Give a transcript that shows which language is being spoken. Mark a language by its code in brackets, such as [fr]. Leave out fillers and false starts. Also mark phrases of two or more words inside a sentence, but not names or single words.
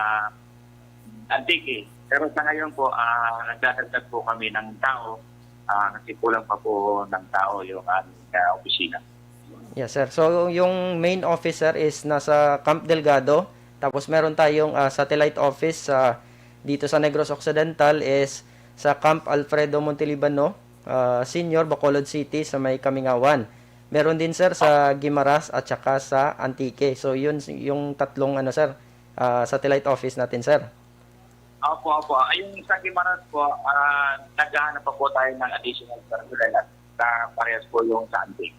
[tl] Antique. Pero sa ngayon po, nagdadagdag po kami ng tao kasi kulang pa po ng tao yung aming opisina. [en] Yes sir. [tl] So yung [en] main officer [tl] is nasa Camp Delgado. Tapos meron tayong [en] satellite office [tl] dito sa Negros Occidental is sa Camp Alfredo Montelibano, Senior, Bacolod City sa may Kamingawan. Meron din sir sa Guimaras at saka sa Antique. So yun yung tatlong sir, [en] satellite office [tl] natin sir. Opo. Ayun sa Guimaras po, naghahanap pa po tayo ng [en] additional personnel [tl] at parehas po yung sa Antique.